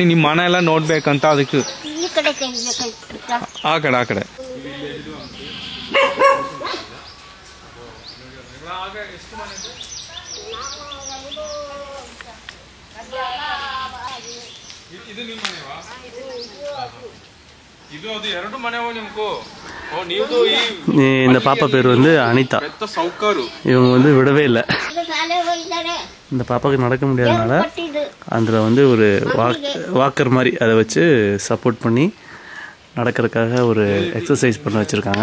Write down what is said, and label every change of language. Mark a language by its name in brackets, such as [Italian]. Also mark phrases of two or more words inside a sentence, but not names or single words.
[Kannada] ನಿಮ್ಮ ಮನೆ ಎಲ್ಲ ನೋಡ್ಬೇಕಂತ ಅದಕ್ಕೆ ಆ ಕಡೆ ಇದು ನಿಮ್ಮ ಮನೆವಾ? ಇದು ಅದು 2 ಮನೆವಾ ನಿಮ್ಗೂ? [Tamil] இந்த பாப்பா பேர் வந்து அனிதா. இவங்க வந்து விடவே இல்லை. இந்த பாப்பாவுக்கு நடக்க முடியாதனால அதில் வந்து ஒரு வாக்கர் மாதிரி அதை வச்சு சப்போர்ட் பண்ணி நடக்கிறதுக்காக ஒரு எக்ஸசைஸ் பண்ண வச்சுருக்காங்க.